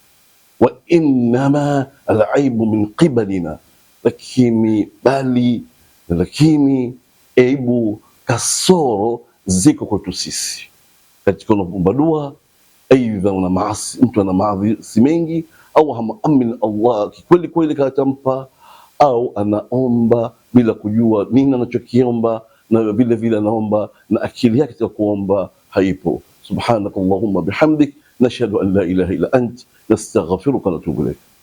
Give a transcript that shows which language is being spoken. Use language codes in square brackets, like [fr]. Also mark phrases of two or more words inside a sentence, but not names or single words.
[ar] وإنما العيب من قبلنا, [sw] lakini aibu kasoro ziko kwetu sisi katika unapoomba dua, aidha una maasi, mtu ana maasi mengi, au hamamini Allah kikweli kweli katampa, au anaomba bila kujua nini anachokiomba, na vile vile anaomba na akili yake ya kuomba haipo. [ar] سبحانك اللهم وبحمدك نشهد أن لا إله إلا أنت نستغفرك ونتوب إليك.